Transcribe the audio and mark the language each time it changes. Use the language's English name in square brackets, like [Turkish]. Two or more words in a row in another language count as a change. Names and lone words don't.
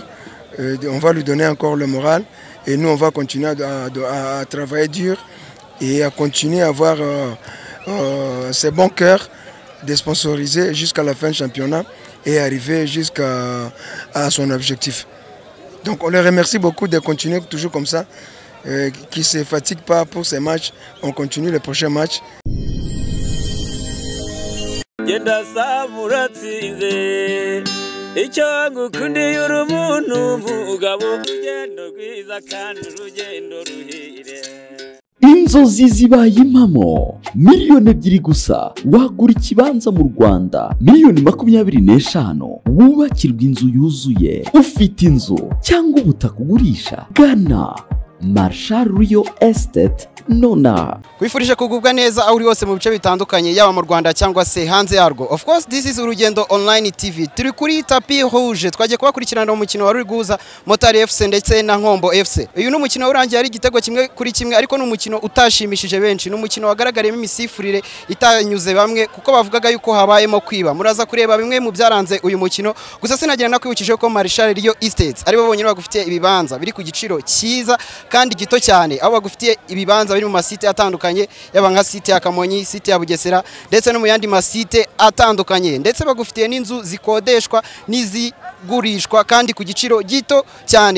[French] On va lui donner encore le moral et nous on va continuer à travailler dur et à continuer à avoir ce bon cœur de sponsoriser jusqu'à la fin du championnat et arriver jusqu'à son objectif. Donc on les remercie beaucoup de continuer toujours comme ça, qui ne se fatigue pas pour ces matchs. On continue les prochains matchs. [Kinyarwanda] Inzozi zibaye impamo miliyoni 2 gusa wagura ikibanza mu Rwanda miliyoni 25 wubakirwa inzu yuzuye ufite inzu cyangwa ubutaka ugurisha gana Marshall Rio Estate nona kwifurije kugubwa neza aho uri hose mu bice bitandukanye yaba mu Rwanda cyangwa se hanze yarwo. [English] Of course this is [Kinyarwanda] Urugendo Online TV, turi kuri [French] tapi rouge [Kinyarwanda] twagiye kubakurikirana umukino wari guhuza Motari FC ndetse na Nkombo FC. Uyu n'umukino urangiye ari igitego kimwe kuri kimwe ariko n'umukino utashimishije benshi, n'umukino wagaragariyemo imisifurire itanyuze bamwe kuko bavugaga yuko habayemo kwiba. Muraza kureba bimwe mu byaranze uyu mukino, gusa sinagira nakwibukije ko Marshall Rio Estate ari bo bonyine bagufitiye ibibanza biri ku giciro cyiza kandi gito cyane, aho bagufitiye ibibanza biri mu masite atandukanye yaba nka site ya Kamonyi, site ya Bugesera ndetse no mu yandi masite atandukanye, ndetse bagufitiye n'inzu zikodeshwa n'izigurishwa kandi ku giciro gito cyane.